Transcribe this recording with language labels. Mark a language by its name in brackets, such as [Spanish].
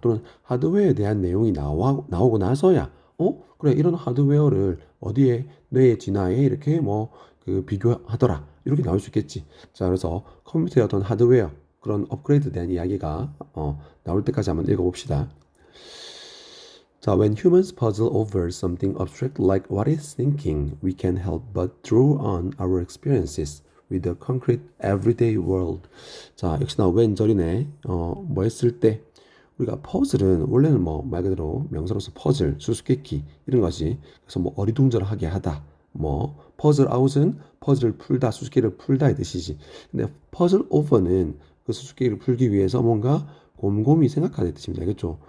[Korean] 또는 하드웨어에 대한 내용이 나오고 나서야 그래 이런 하드웨어를 어디에 뇌의 진화에 이렇게 뭐 그 비교하더라. 이렇게 나올 수 있겠지. 자 그래서 컴퓨터의 어떤 하드웨어 그런 업그레이드에 대한 이야기가 나올 때까지 한번 읽어봅시다. 자, [English] when humans puzzle over something abstract like what is thinking, we can help but draw on our experiences with the concrete everyday world. [Korean] 자, 역시나 웬절이네. 뭐 했을 때 우리가 퍼즐은 원래는 뭐 말 그대로 명사로서 퍼즐, 수수께끼 이런 거지. 그래서 뭐 어리둥절하게 하다. 뭐 퍼즐 아웃은 퍼즐을 풀다, 수수께끼를 풀다의 뜻이지. 근데 퍼즐 오버는 그 수수께끼를 풀기 위해서 뭔가 곰곰이 생각하는 뜻입니다. 알겠죠?